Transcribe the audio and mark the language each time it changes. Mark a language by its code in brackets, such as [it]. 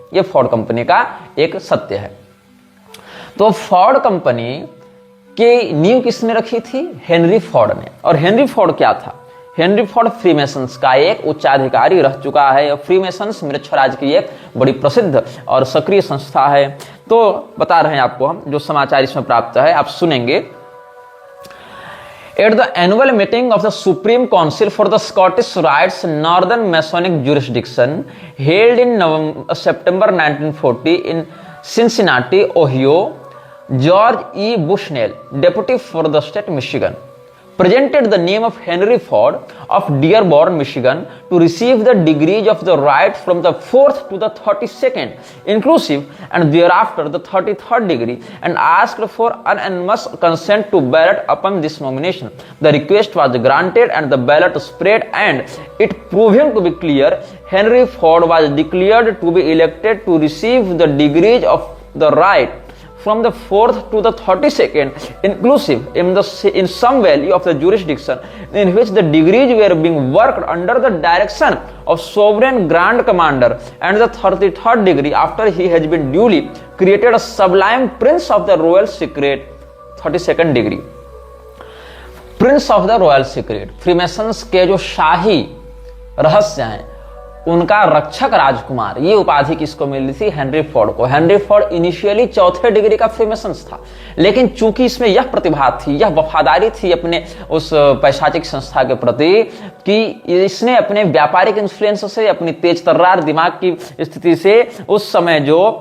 [hi] यह Ford company का एक सत्य है। तो फोर्ड कंपनी की नींव किसने रखी थी? हेनरी फोर्ड ने। और हेनरी फोर्ड क्या था? हेनरी फोर्ड फ्रीमेसन्स का एक उच्चाधिकारी रह चुका है। फ्रीमेसन्स मृच्छराज की एक बड़ी प्रसिद्ध और सक्रिय संस्था है। तो बता रहे हैं आपको हम, जो समाचार इसमें प्राप्त है आप सुनेंगे। [en] At the annual meeting of the Supreme Council for the Scottish Rites Northern Masonic Jurisdiction held in September 1940 in Cincinnati, Ohio, George E. Bushnell, deputy for the state Michigan, presented the name of Henry Ford of Dearborn, Michigan, to receive the degrees of the right from the 4th to the 32nd, inclusive, and thereafter the 33rd degree, and asked for unanimous consent to ballot upon this nomination. The request was granted, and the ballot spread, and it proving to be clear, Henry Ford was declared to be elected to receive the degrees of the right from the 4th to the 32nd, inclusive, in some value of the jurisdiction in which the degrees were being worked under the direction of sovereign grand commander, and the 33rd degree after he has been duly created a sublime prince of the royal secret. 32nd degree, prince of the royal secret, [hi] Freemasons के जो शाही रहस्य हैं उनका रक्षक राजकुमार, ये उपाधि किसको मिली थी? हेनरी फोर्ड को। हेनरी फोर्ड इनिशियली 4थे डिग्री का फ्रीमेसन्स था, लेकिन चूंकि इसमें यह प्रतिभा थी, यह वफादारी थी अपने उस पैशाचिक संस्था के प्रति कि इसने अपने व्यापारिक इन्फ्लुएंस से, अपनी तेज तर्रार दिमाग की स्थिति से उस समय जो